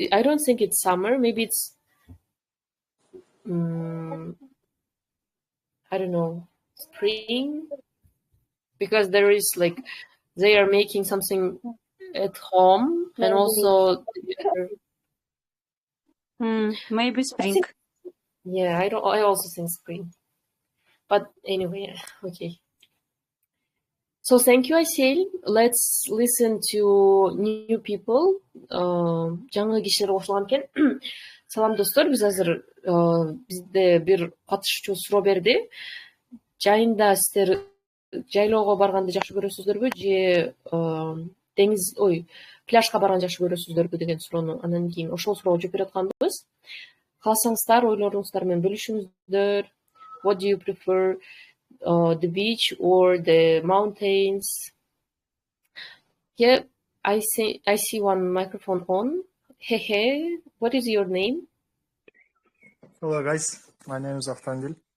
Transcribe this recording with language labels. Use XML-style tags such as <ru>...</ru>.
<en>I don't think it's summer. Maybe it's I don't know, spring, because there is like they are making something at home and also maybe spring. I also think spring, but anyway, okay. So thank you, Aysel. Let's listen to new people.</en> <ky>Жаңы кишилер кошулган экен. Салам достор, биз азыр бизде бир катышуучу суроо берди. Жайында сиздер жайлоого барганды жакшы көрөсүздөрбү же пляжга барганды жакшы көрөсүздөрбү деген суроону анан кийин ошол суроого жооп берип атканбыз. Кааласаңыздар ойлоруңуздар менен бөлүшүңүздөр.</ky> <en>What do you prefer, the beach or the mountains? Yeah, I see one microphone on. Hey, what is your name? Hello guys, my name is Aftangil.</en>